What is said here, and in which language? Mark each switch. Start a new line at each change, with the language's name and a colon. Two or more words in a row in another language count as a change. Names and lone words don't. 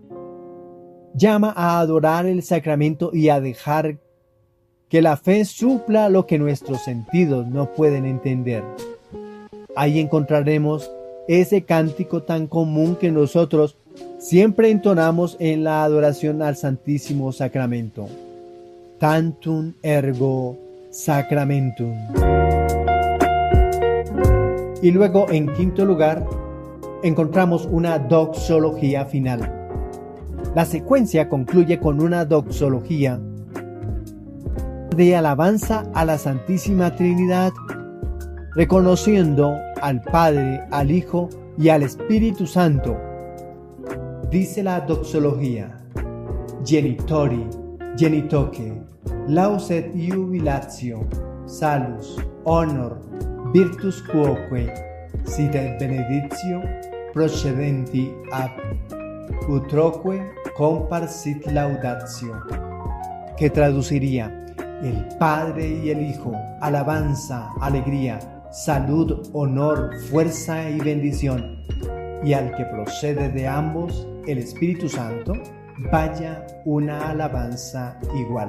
Spanish: Llama a adorar el sacramento y a dejar que la fe supla lo que nuestros sentidos no pueden entender. Ahí encontraremos ese cántico tan común que nosotros siempre entonamos en la adoración al Santísimo Sacramento.
Latin: Tantum ergo sacramentum.
Spanish: Y luego, en quinto lugar, encontramos una doxología final. La secuencia concluye con una doxología de alabanza a la Santísima Trinidad, reconociendo al Padre, al Hijo y al Espíritu Santo. Dice la doxología:
Latin: Genitori, genitoque, lauset iubilatio, salus, honor, virtus quoque, sit et benedictio, procedenti ab utroque compar sit laudatio,
Spanish: que traduciría: el Padre y el Hijo, alabanza, alegría, salud, honor, fuerza y bendición, y al que procede de ambos, el Espíritu Santo, vaya una alabanza igual.